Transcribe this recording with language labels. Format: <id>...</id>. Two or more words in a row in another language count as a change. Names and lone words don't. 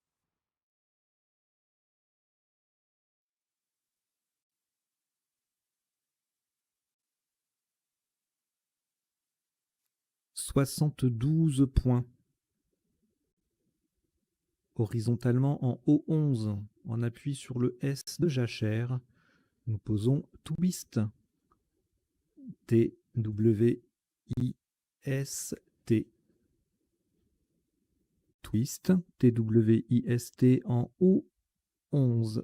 <fr>« 72 points. Horizontalement en O11, on appuie sur le S de jachère. Nous posons twist. T-W-I-S-T. Twist. T-W-I-S-T en O11.</fr>